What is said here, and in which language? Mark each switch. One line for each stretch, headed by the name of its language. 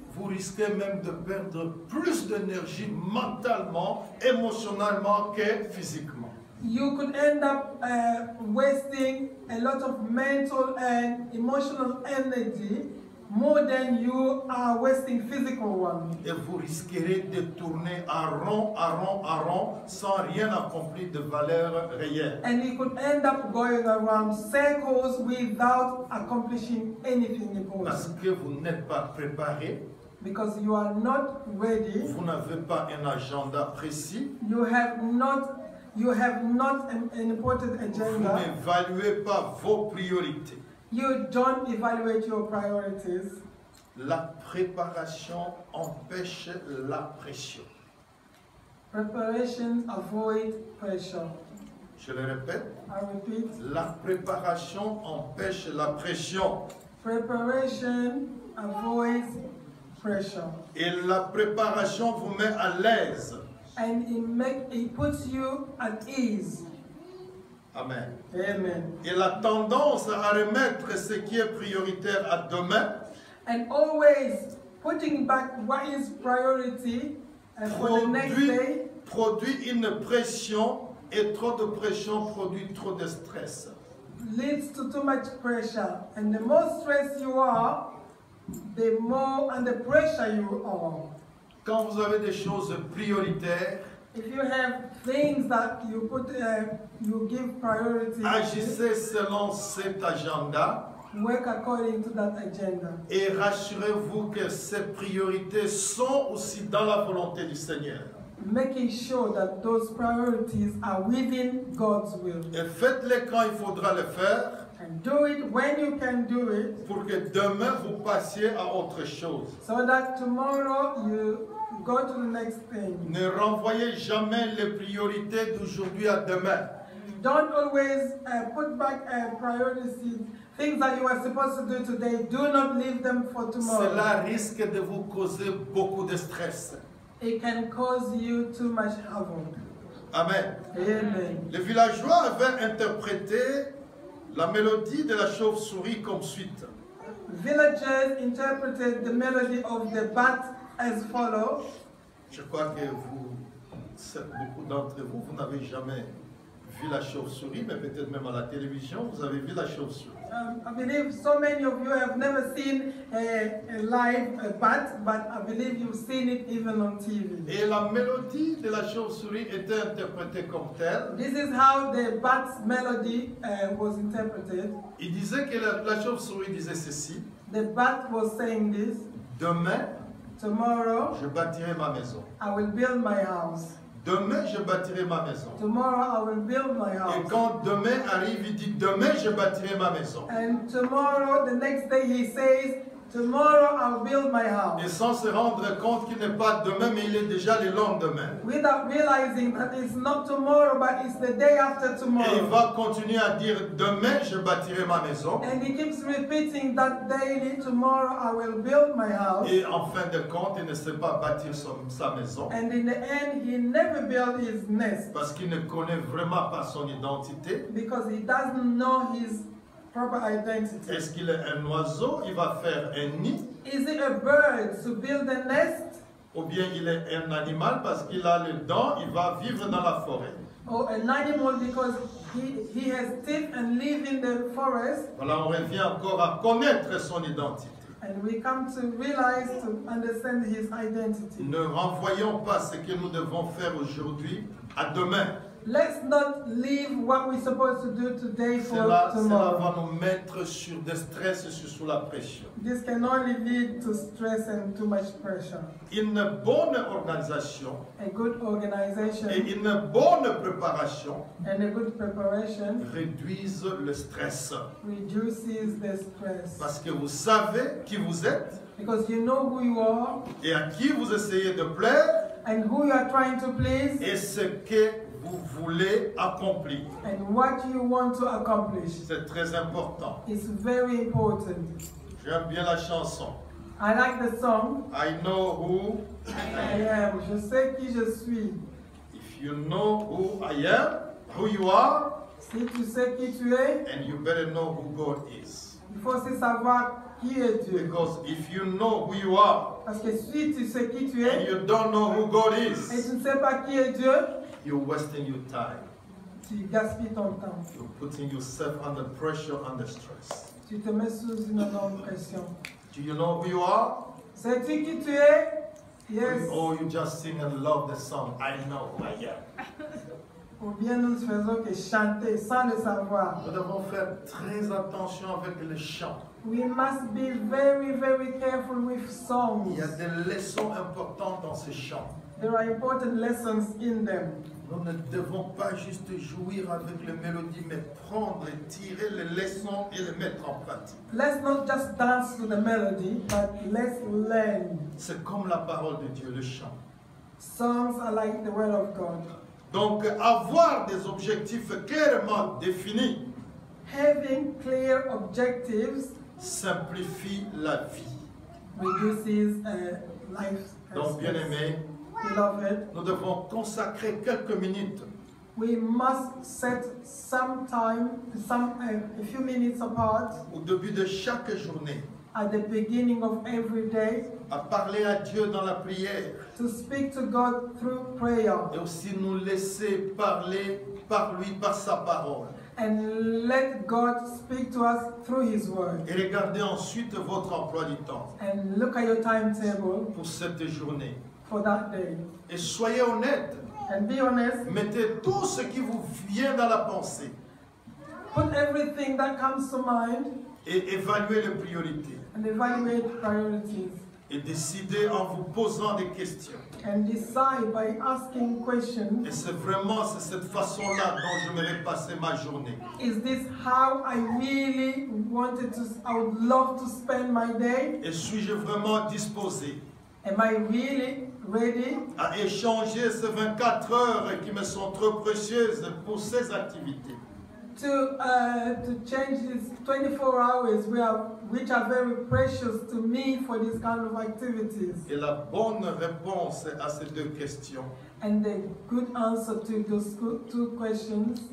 French: vous risquez même de perdre plus d'énergie mentalement, émotionnellement que physiquement.
English: you could end up wasting a lot of mental and emotional energy more than you are wasting physical one.
French: Et vous risquerez de tourner en rond, sans rien accomplir de valeur réelle.
English: And you could end up going around circles without accomplishing anything
French: Parce
English: important.
French: que vous n'êtes pas préparé,
English: Because you are not ready,
French: vous n'avez pas un agenda précis,
English: you have not an important
French: vous
English: agenda,
French: n'évaluez pas vos priorités.
English: you don't evaluate your priorities.
French: La préparation empêche la pression.
English: Preparations avoid pressure.
French: Je le répète,
English: I repeat,
French: la préparation empêche la pression.
English: preparation avoids pressure.
French: Et la préparation vous met à l'aise.
English: And it puts you at ease.
French: Amen.
English: Amen.
French: Et la tendance à remettre ce qui est prioritaire à demain
English: And always putting back what is priority for the next day
French: produit une pression, et trop de pression produit trop de stress.
English: leads to too much pressure. And the more stressed you are, the more under pressure you are.
French: Quand vous avez des choses prioritaires,
English: If you have things that you you give priority,
French: agissez selon cet agenda
English: work according to that agenda.
French: et rassurez-vous que ces priorités sont aussi dans la volonté du Seigneur.
English: Making sure that those priorities are within God's will.
French: Et faites-les quand il faudra le faire
English: And do it when you can do it,
French: pour que demain vous passiez à autre chose.
English: so that tomorrow you go to the next thing.
French: Ne renvoyez jamais les priorités d'aujourd'hui à demain.
English: Don't always put back priorities, things that you are supposed to do today. Do not leave them for tomorrow.
French: Cela risque de vous causer beaucoup de stress.
English: It can cause you too much havoc.
French: Amen.
English: Amen.
French: Les villageois avaient interprété la mélodie de la chauve-souris comme suite.
English: Villagers interpreted the melody of the bat as follows.
French: Je crois que beaucoup d'entre vous, vous n'avez jamais vu la chauve-souris, mais peut-être même à la télévision, vous avez vu la chauve-souris.
English: I believe so many of you have never seen a live bat, but I believe you've seen it even on TV.
French: Et la mélodie de la chauve-souris était interprétée comme telle.
English: This is how the bat's melody was interpreted.
French: Il disait que la chauve-souris disait ceci:
English: The bat was saying this:
French: demain,
English: tomorrow
French: je bâtirai ma maison.
English: I will build my house.
French: Demain, je bâtirai ma maison.
English: Tomorrow I will build my
French: Et
English: house.
French: quand demain arrive, il dit demain, je bâtirai ma maison.
English: And tomorrow, the next day, he says, tomorrow I'll build my house.
French: Et sans se rendre compte qu'il n'est pas demain, mais il est déjà le lendemain.
English: Without realizing that it's not tomorrow, but it's the day after
French: Et il
English: tomorrow.
French: va continuer à dire demain, je bâtirai ma maison.
English: And he keeps repeating that daily, tomorrow I will build my house.
French: Et en fin de compte, il ne sait pas bâtir sa maison
English: And in the end, he never built his nest
French: parce qu'il ne connaît vraiment pas son identité.
English: because he doesn't know his proper identity.
French: Est-ce qu'il est un oiseau? Il va faire un nid.
English: Is it a bird to build a nest,
French: Ou bien il est un animal parce qu'il a les dents, il va vivre dans la forêt.
English: or an animal because he has teeth and live in the forest?
French: Voilà, on revient encore à connaître son identité.
English: And we come to realize, to understand his identity.
French: Ne renvoyons pas ce que nous devons faire aujourd'hui à demain.
English: Let's not leave what we're supposed to do today for
French: Cela
English: tomorrow.
French: va nous mettre sur des stress et sous la pression.
English: This can only lead to stress and too much pressure.
French: Une bonne organisation
English: A good organization
French: et une bonne préparation
English: and a good preparation
French: réduisent le stress.
English: reduces the stress.
French: Parce que vous savez qui vous êtes
English: Because you know who you are
French: et à qui vous essayez de plaire
English: and who you are trying to please
French: et ce que vous voulez accomplir.
English: and what you want to accomplish.
French: C'est très important.
English: It's very important.
French: J'aime bien la chanson.
English: I like the song. I know who. I am.
French: Je sais qui je suis.
English: If you know who I am, who you are,
French: Si tu sais qui tu es,
English: and you better know who God is.
French: il faut aussi savoir qui est Dieu.
English: Because if you know who you are
French: Parce que si tu sais qui tu
English: and
French: es
English: you don't know who God
French: et
English: is,
French: tu ne sais pas qui est Dieu,
English: you're wasting your time.
French: tu gaspilles ton temps.
English: You're putting yourself under pressure, under stress.
French: Tu te mets sous une énorme pression.
English: Do you know who you are?
French: Sais-tu qui tu es?
English: Yes. Or you just sing and love the song, I know who I am.
French: Ou bien nous ne faisons que chanter sans le savoir. Nous devons faire très attention avec les chants.
English: We must be very, very careful with songs.
French: Il y a des leçons importantes dans ces chants.
English: There are important lessons in them.
French: Nous ne devons pas juste jouir avec les mélodies, mais prendre et tirer les leçons et les mettre en pratique.
English: Let's not just dance to the melody, but let's learn.
French: C'est comme la parole de Dieu, le chant.
English: Songs are like the word of God.
French: Donc, avoir des objectifs clairement définis
English: Having clear objectives
French: simplifie la vie.
English: reduces life.
French: Donc, bien aimé,
English: Beloved,
French: nous devons consacrer quelques minutes
English: we must set some time, a few minutes apart
French: au début de chaque journée
English: at the beginning of every day
French: à parler à Dieu dans la prière
English: to speak to God through prayer
French: et aussi nous laisser parler par lui, par sa parole.
English: and let God speak to us through His Word.
French: Et regardez ensuite votre emploi du temps
English: And look at your timetable
French: pour cette journée.
English: for that day.
French: Et soyez honnête,
English: And be honest,
French: mettez tout ce qui vous vient dans la pensée
English: put everything that comes to mind
French: et évaluez les priorités.
English: and evaluate priorities.
French: Et décidez en vous posant des questions.
English: And decide by asking questions,
French: Et c'est vraiment cette façon-là dont je vais passer ma journée.
English: is this how I really I would love to spend my day?
French: Et suis-je vraiment disposé
English: Am I really ready
French: à échanger ces 24 heures qui me sont trop précieuses pour ces activités?
English: to change these 24 hours which are very precious to me for these kind of activities?
French: Et la bonne réponse à ces deux questions
English: And the good answer to those two questions